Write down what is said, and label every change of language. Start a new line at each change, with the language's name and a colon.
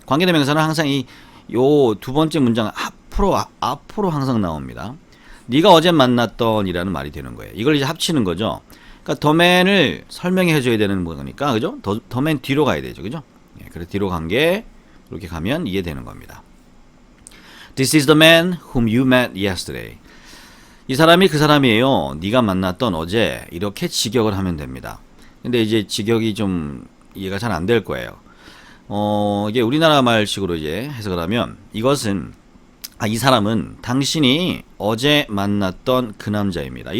Korean: 관계대명사는 항상 요 두 번째 문장 앞으로 항상 나옵니다. 네가 어제 만났던 이라는 말이 되는 거예요. 이걸 이제 합치는 거죠. 그러니까 더맨을 설명해 해줘야 되는 거니까, 그죠? 더맨 뒤로 가야 되죠, 그죠? 그래 뒤로 간 게 이렇게 가면 이해되는 겁니다.
English: This is the man whom you met yesterday.
Korean: 이 사람이 그 사람이에요. 네가 만났던 어제. 이렇게 직역을 하면 됩니다. 근데 이제 직역이 좀 이해가 잘 안 될 거예요. 이게 우리나라 말식으로 이제 해석을 하면, 이것은 이 사람은 당신이 어제 만났던 그 남자입니다.